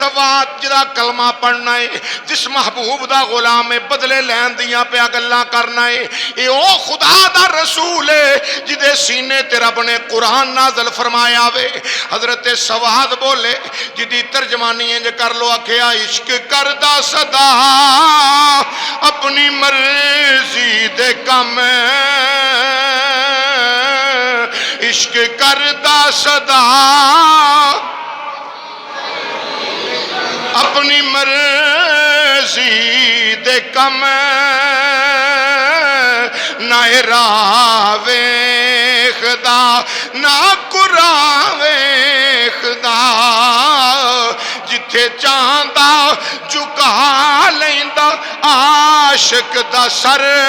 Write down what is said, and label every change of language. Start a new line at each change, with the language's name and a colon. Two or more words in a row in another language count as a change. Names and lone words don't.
Punjabi: سواد جدا کلمہ پڑھنا ہے، جس محبوب دا غلام ہے، بدلے لین دیاں پیا گلاں کرنا ہے، اے او خدا دا رسول ہے جدے سینے تے رب نے قرآن نازل فرمایا وے۔ حضرت سواد بولے جدی ترجمانی انج کر لو، آکھیا عشق کردہ صدا اپنی مرضی دے کم، عشق کردہ صدا اپنی مرضی دے کم، نہ راہ ویکھدا نہ قرآن ویکھدا، جتھے چاہندا جھکا لیندا عاشق دا سر،